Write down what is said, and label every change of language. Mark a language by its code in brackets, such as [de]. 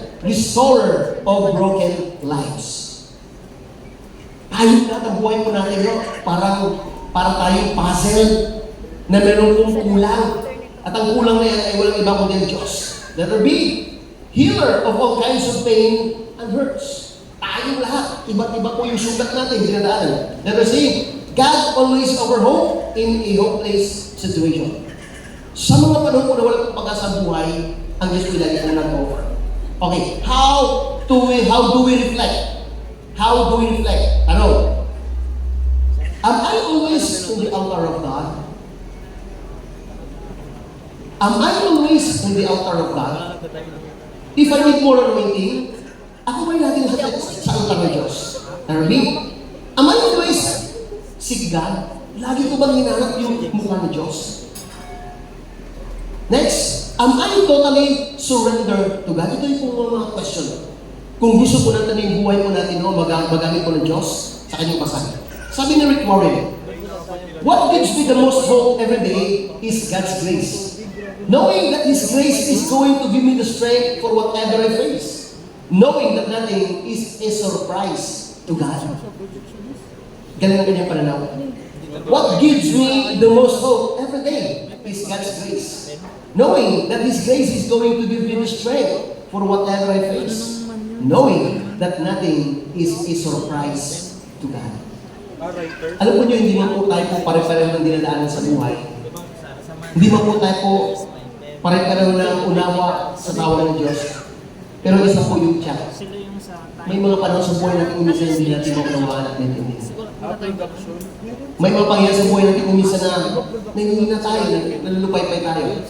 [en] Restorer of broken lives. [tl] Tayo na, ang buhay mo natin, no? Parang tayong puzzle na meron kong kulang. At ang kulang na yan ay walang iba kundi ang Diyos. [en] Letter B, healer of all kinds of pain and hurts. [tl] Tayong lahat, iba't iba po yung sugat natin, dinadaanan. [en] Letter C, God always offer hope in a hopeless situation. [tl] Sa mga panahon po na walang pag-asa sa buhay, ang Diyos po lagi na nag-offer. [en] Okay, how do we reflect? How do we reflect? Ano? Am I always in the altar of God? Am I always in the altar of God? If I need more anointing, [tl] ako ba'y lagi sa altar ng Diyos? [en] Am I always seek God? [tl] Lagi ko bang hinanap yung mukha ng Diyos? [en] Next, am I totally surrendered to God? [tl] Ito yung mga question. Kung gusto po natin yung buhay po natin, no, magamit po ng Diyos sa kanyang pasahe. Sabi ni Rick Warren, [en] what gives me the most hope every day is God's grace. Knowing that His grace is going to give me the strength for whatever I face. Knowing that nothing is a surprise to God. [tl] Galing na kanyang pananaw. [en] What gives me the most hope every day is God's grace. Knowing that His grace is going to give me the strength for whatever I face. Knowing that nothing is a surprise to God. [tl] Alam po nyo, hindi man po tayo po pare-pareho ng dinadaanan sa buhay. Hindi man po tayo po pare-pareho ng unawa sa tawa ng Diyos. Pero isa po yung tiyak. May mga panahon sa buhay natin umisa hindi natin maunawaan at naintindihan. May mga pangyayari sa buhay natin umisa na nangihina tayo, nalulupay-pay tayo.